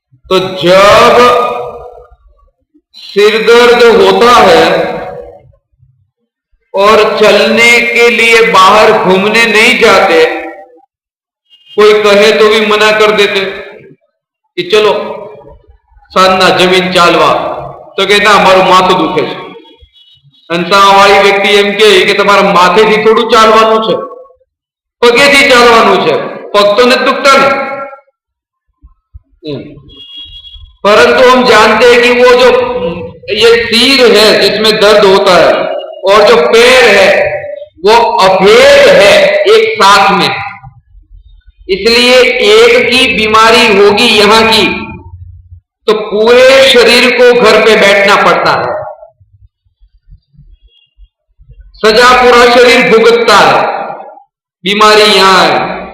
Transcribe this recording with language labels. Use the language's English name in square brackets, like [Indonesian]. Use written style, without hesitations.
[Hindi] तो जब सिर दर्द होता है और चलने के लिए बाहर घूमने नहीं जाते, कोई कहे तो भी मना कर देते कि चलो साधना जमीन चालवा, तो कहता [Gujarati] हमारू माथું દુખે છે। અંસાવાળી વ્યક્તિ એમ કહે કે તમારા માથેથી થોડું ચાલવાનું છે, પગેથી ચાલવાનું છે, પગ તો નથી દુખતા ને। [Hindi] परंतु हम जानते हैं कि वो जो ये सिर है जिसमें दर्द होता है और जो पैर है वो अभेद है एक साथ में, इसलिए एक की बीमारी होगी यहां की तो पूरे शरीर को घर पे बैठना पड़ता है, सजा पूरा शरीर भुगतता है, बीमारी यहां है।